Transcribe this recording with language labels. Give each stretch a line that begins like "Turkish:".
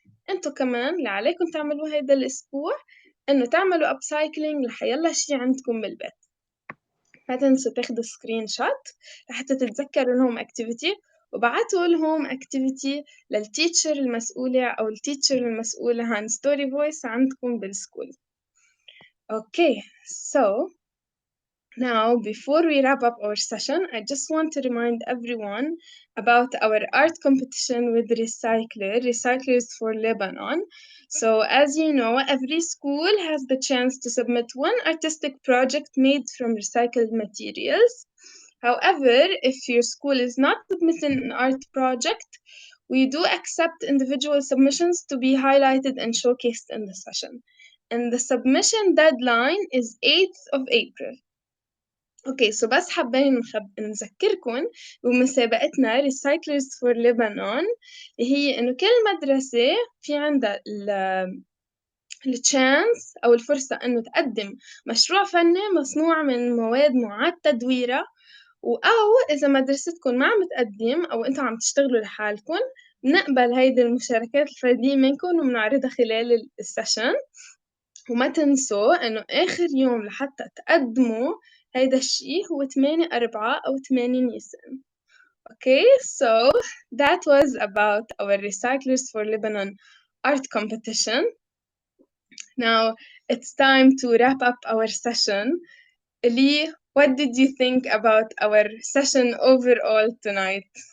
Arabic: انتو كمان اللي عليكم تعملوه هيدا الأسبوع إنه تعملوا upcycling لحيلا شي عندكم بالبيت. ما تنسوا تاخدوا سكرين شوت لحتى تتذكروا الهوم اكتيفيتي وبعتوا الهوم اكتيفيتي للتيتشر المسؤولة أو التيتشر المسؤولة عن ستوري فويس عندكم بالسكول.
English: Okay, so now, before we wrap up our session, I just want to remind everyone about our art competition with Recyclers for Lebanon. So, as you know, every school has the chance to submit one artistic project made from recycled materials. However, if your school is not submitting an art project, we do accept individual submissions to be highlighted and showcased in the session. And the submission deadline is 8th of April.
Arabic: اوكي سو بس حابين نذكركم بمسابقتنا Recyclers for Lebanon اللي هي انه كل مدرسة في عندها التشانس او الفرصة انه تقدم مشروع فني مصنوع من مواد معاد تدويرها، او اذا مدرستكم ما عم تقدم او انتم عم تشتغلوا لحالكم بنقبل هيدي المشاركات الفردية منكم وبنعرضها خلال السيشن. وما تنسوا إنه آخر يوم لحتى تقدموا هيدا الشي هو 8/4 أو 8 نيسان.
English: Okay, so that was about our Recyclers for Lebanon art competition. Now it's time to wrap up our session. Lee, what did you think about our session overall tonight?